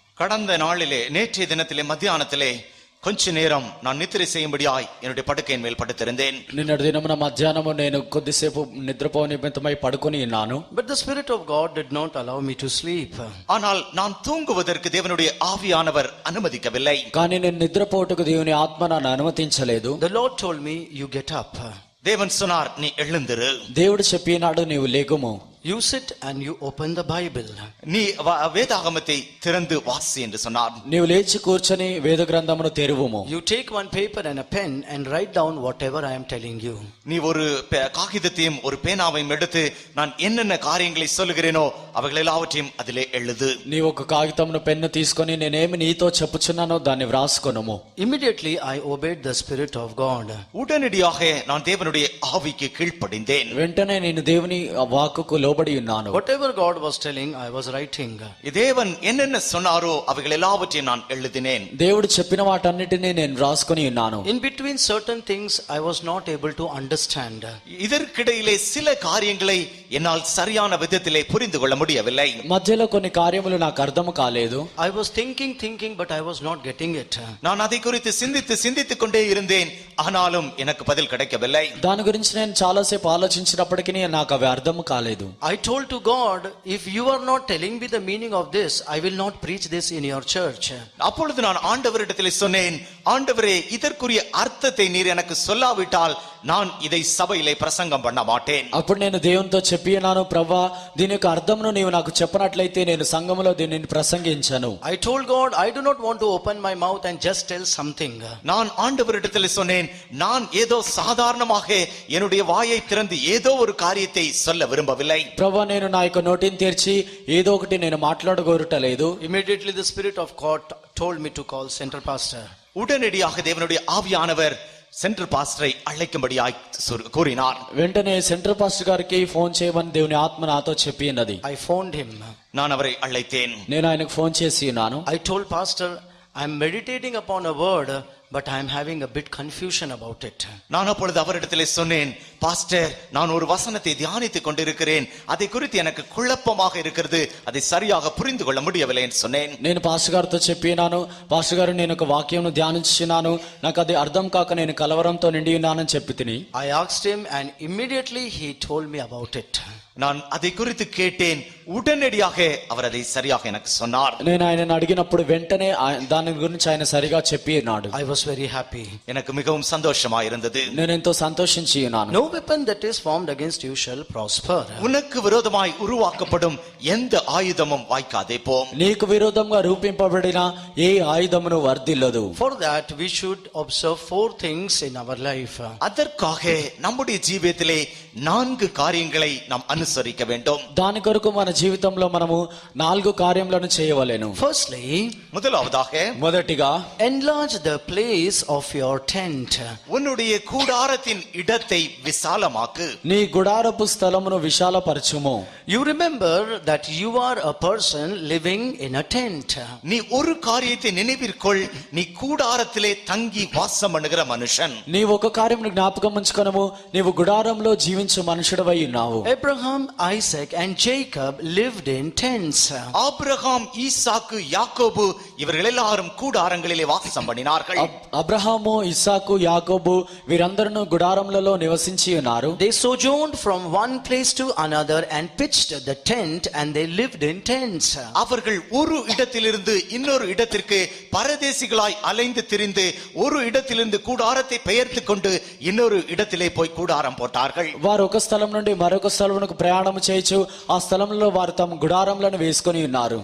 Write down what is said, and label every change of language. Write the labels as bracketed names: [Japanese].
[Tamil] கடந்த நாளிலே நேற்றைய தினத்திலே மத்தியானத்திலே கொஞ்ச நேரம் நான் நித்திரை செய்யும்படியாய் என்னுடைய படுக்கையின் மேல் படுத்திருந்தேன். [Telugu] నిన్నటి దినమున మధ్యాహ్నము నేను కొద్దిసేపు నిద్రపో నిమిత్తమై పడుకొని ఉన్నాను. [English] But the Spirit of God did not allow me to sleep. [Tamil] ஆனால் நான் தூங்குவதற்கு தேவனுடைய ஆவியானவர் அனுமதிக்கவில்லை. [Telugu] కానీ నేను నిద్రపోటుకు దేవుని ఆత్మ నన్ను అనుమతించలేదు. [English] The Lord told me, you get up. [Tamil] தேவன் சொன்னார், நீ எழுந்திரு. [Telugu] దేవుడు చెప్పినాడు, నీవు లేగుము. [English] You sit and you open the Bible. [Tamil] நீ வேதாகமத்தை திறந்து வாசி என்று சொன்னார். [Telugu] నీవు లేచి కూర్చొని వేద గ్రంథమును తెరువుము. [English] You take one paper and a pen and write down whatever I am telling you. [Tamil] நீ ஒரு காகிதத்தையும் ஒரு பேனாவையும் எடுத்து நான் என்னென்ன காரியங்களை சொல்லுகிறேனோ அவைகள் எல்லாவற்றையும் அதிலே எழுது. [Telugu] నీవు ఒక కాగితమును పెన్ను తీసుకొని నేనేమి నీతో చెప్పుచున్నానో దాన్ని వ్రాసుకొనుము. [English] Immediately I obeyed the Spirit of God. [Tamil] உடனடியாக நான் தேவனுடைய ஆவிக்கு கீழ்ப்படிந்தேன். [Telugu] వెంటనే నేను దేవుని వాక్కుకు లోబడి ఉన్నాను. [English] Whatever God was telling, I was writing. [Tamil] தேவன் என்னென்ன சொன்னாரோ அவைகள் எல்லாவற்றையும் நான் எழுதினேன். [Telugu] దేవుడు చెప్పిన వాటన్నిటిని నేను రాసుకొని ఉన్నాను. [English] In between certain things I was not able to understand. [Tamil] இதற்கிடையிலே சில காரியங்களை என்னால் சரியான விதத்திலே புரிந்து கொள்ள முடியவில்லை. [Telugu] మధ్యలో కొన్ని కార్యములు నాకు అర్థం కాలేదు. [English] I was thinking but I was not getting it. [Tamil] நான் அதை குறித்து சிந்தித்துக் கொண்டே இருந்தேன், ஆனாலும் எனக்கு பதில் கிடைக்கவில்லை. [Telugu] దాని గురించి నేను చాలాసేపు ఆలోచించినప్పటికీ నాకు అవి అర్థం కాలేదు. [English] I told to God, if you are not telling me the meaning of this, I will not preach this in your church. [Tamil] அப்பொழுது நான் ஆண்டவரிடத்தில் சொன்னேன், ஆண்டவரே, இதற்குரிய அர்த்தத்தை நீர் எனக்கு சொல்லாவிட்டால் நான் இதை சபையிலே பிரசங்கம் பண்ண மாட்டேன். [Telugu] అప్పుడు నేను దేవునితో చెప్పి ఉన్నాను, ప్రభువా దీని యొక్క అర్థమును నీవు నాకు చెప్పనట్లయితే నేను సంఘములో దీనిని ప్రసంగించను. [English] I told God, I do not want to open my mouth and just tell something. [Tamil] நான் ஆண்டவரிடத்தில் சொன்னேன், நான் ஏதோ சாதாரணமாக என்னுடைய வாயை திறந்து ஏதோ ஒரு காரியத்தை சொல்ல விரும்பவில்லை. [Telugu] ప్రభువా నేను నా యొక్క నోటిని తెరిచి ఏదో ఒకటి నేను మాట్లాడగోరటలేదు. [English] Immediately the Spirit of God told me to call central pastor. [Tamil] உடனடியாக தேவனுடைய ஆவியானவர் சென்ட்ரல் பாஸ்டரை அழைக்கும்படியாய் கூறினார். [Telugu] వెంటనే సెంట్రల్ పాస్టర్ గారికి ఫోన్ చేయమని దేవుని ఆత్మ నాతో చెప్పి ఉన్నది. [English] I phoned him. [Tamil] நான் அவரை அழைத்தேன். [Telugu] నేను ఆయనకు ఫోన్ చేసి ఉన్నాను. [English] I told pastor, I am meditating upon a word, but I am having a bit confusion about it. [Tamil] நான் அப்பொழுது அவரிடத்திலே சொன்னேன், பாஸ்டர், நான் ஒரு வசனத்தை தியானித்துக் கொண்டிருக்கிறேன், அதை குறித்து எனக்கு குழப்பமாக இருக்கிறது, அதை சரியாக புரிந்து கொள்ள முடியவில்லை என்று சொன்னேன். [Telugu] నేను పాస్టర్ గారితో చెప్పినాను, పాస్టర్ గారు నేను ఒక వాక్యంను ధ్యానించున్నాను, నాకు అది అర్థం కాక నేను కలవరంతో నిండి ఉన్నానని చెప్పి తిని. [English] I asked him and immediately he told me about it. [Tamil] நான் அதை குறித்து கேட்டேன், உடனடியாக அவர் அதை சரியாக எனக்கு சொன்னார். [Telugu] నేను ఆయనను అడిగినప్పుడు వెంటనే దాని గురించి ఆయన సరిగా చెప్పి ఉన్నాడు. [English] I was very happy. [Tamil] எனக்கு மிகவும் சந்தோஷமாக இருந்தது. [Telugu] నేను ఎంతో సంతోషించి ఉన్నాను. [English] No weapon that is formed against you shall prosper. [Tamil] உனக்கு விரோதமாய் உருவாக்கப்படும் எந்த ஆயுதமும் வாய்க்காதே போம். [Telugu] నీకు విరోధంగా రూపింపబడిన ఏ ఆయుధమును వర్ధిల్లదు. [English] For that we should observe 4 things in our life. [Tamil] அதற்காக நம்முடைய ஜீவியத்திலே 4 காரியங்களை நாம் அனுசரிக்க வேண்டும். [Telugu] దాని కొరకు మన జీవితంలో మనము 4 కార్యములను చేయవలెను. [English] Firstly, [Tamil] முதலாவதாக, [Telugu] మొదటిగా [English] enlarge the place of your tent. [Tamil] உன்னுடைய கூடாரத்தின் இடத்தை விசாலமாக்கு. [Telugu] నీ గుడారపు స్థలమును విశాలపరచుము. [English] You remember that you are a person living in a tent. [Tamil] நீ ஒரு காரியத்தை நினைவிற்கொள், நீ கூடாரத்திலே தங்கி வாசம் பண்ணுகிற மனுஷன். [Telugu] నీవు ఒక కార్యమును జ్ఞాపకం ఉంచుకొనుము, నీవు గుడారంలో జీవించు మనుషుడవై ఉన్నావు. [English] Abraham, Isaac and Jacob lived in tents. [Tamil] Abraham, ஈசாக்கு, யாக்கோபு இவர்கள் எல்லாரும் கூடாரங்களிலே வாசம் பண்ணினார்கள். [Telugu] అబ్రహాము, ఇస్సాకు, యాకోబు వీరందరూ గుడారములలో నివసించి ఉన్నారు. [English] They sojourned from one place to another and pitched the tent and they lived in tents. [Tamil] அவர்கள் ஒரு இடத்திலிருந்து இன்னொரு இடத்திற்கு பரதேசிகளாய் அலைந்து திரிந்து ஒரு இடத்திலிருந்து கூடாரத்தை பெயர்த்து கொண்டு இன்னொரு இடத்திலே போய் கூடாரம் போட்டார்கள். [Telugu] వారు ఒక స్థలం నుండి మరొక స్థలమునకు ప్రయాణం చేయొచ్చు, ఆ స్థలంలో వారు తమ గుడారములను వేసుకొని ఉన్నారు.